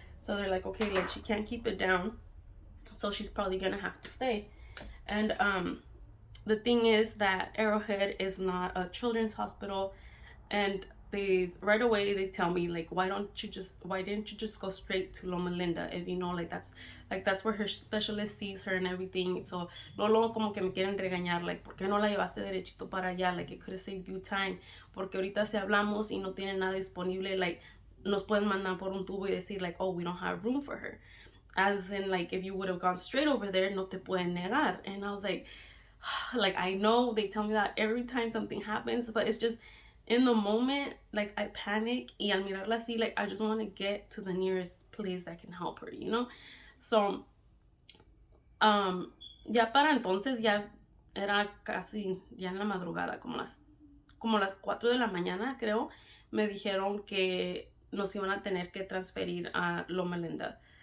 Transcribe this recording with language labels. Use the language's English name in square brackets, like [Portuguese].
[English] So they're like, okay, like she can't keep it down. So she's probably going to have to stay. And the thing is that Arrowhead is not a children's hospital, and right away they tell me like, why didn't you just go straight to Loma Linda, if you know, like that's where her specialist sees her and everything. [Spanish] So luego como que me quieren regañar, like, ¿por qué no la llevaste derechito para allá? [English] Like, it could have saved you time, [Spanish] porque ahorita si hablamos y no tienen nada disponible, like, nos pueden mandar por un tubo y decir like, [English] oh, we don't have room for her. As in, like, if you would have gone straight over there, [Spanish] no te pueden negar. [English] And I was like, I know they tell me that every time something happens, but it's just in the moment, like, I panic, [Spanish] y al mirarla así, [English] like, I just want to get to the nearest place that can help her, you know? [Spanish] So, ya para entonces, ya era casi, ya en la madrugada, como las 4 de la mañana, creo, me dijeron que nos iban a tener que transferir a Loma Linda.